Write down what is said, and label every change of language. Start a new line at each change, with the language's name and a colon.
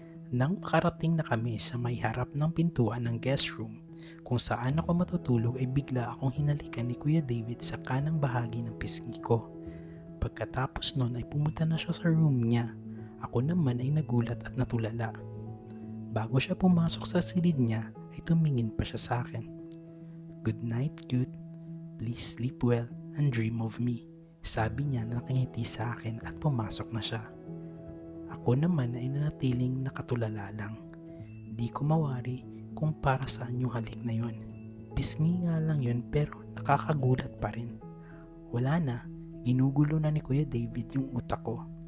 Filipino: Nang makarating na kami sa may harap ng pintuan ng guest room, kung saan ako matutulog ay bigla akong hinalikan ni Kuya David sa kanang bahagi ng pisngi ko. Pagkatapos nun ay pumunta na siya sa room niya. Ako naman ay nagulat at natulala. Bago siya pumasok sa silid niya ay tumingin pa siya sa akin.
English: "Good night, cute. Please sleep well and dream of me."
Filipino: Sabi niya na nakangiti sa akin at pumasok na siya. Ako naman ay nanatiling nakatulala lang. Di ko mawari kung para saan yung halik na yun. Pisngi nga lang yun pero nakakagulat pa rin. Wala na, ginugulo na ni Kuya David yung utak ko.